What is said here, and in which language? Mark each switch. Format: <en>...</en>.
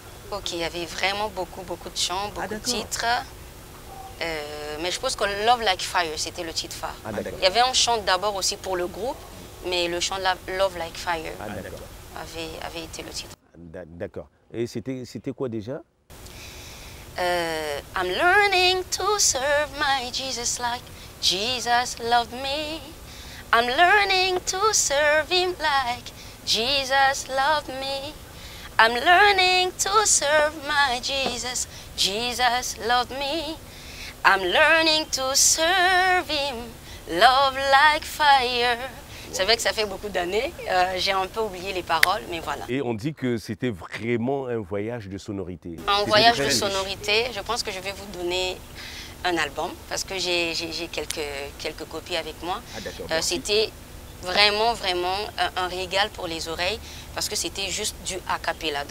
<fr>Ok, il y avait vraiment beaucoup de chants, beaucoup de titres. Mais je pense que Love Like Fire, c'était le titre phare. Ah, il y avait un chant d'abord aussi pour le groupe, mais le chant Love Like Fire avait été le titre. D'accord. Et c'était quoi déjà?</fr> <en>I'm learning to serve my Jesus like Jesus loved me. I'm learning to serve him like Jesus loved me. I'm learning to serve my Jesus. Jesus loved me. I'm learning to serve him. Love like fire.</en> <fr>C'est vrai que ça fait beaucoup d'années. J'ai un peu oublié les paroles, mais voilà. Et on dit que c'était vraiment un voyage de sonorité. Un voyage de sonorité. Je pense que je vais vous donner un album parce que j'ai quelques copies avec moi. C'était vraiment un régal pour les oreilles parce que c'était juste du a cappella.</fr>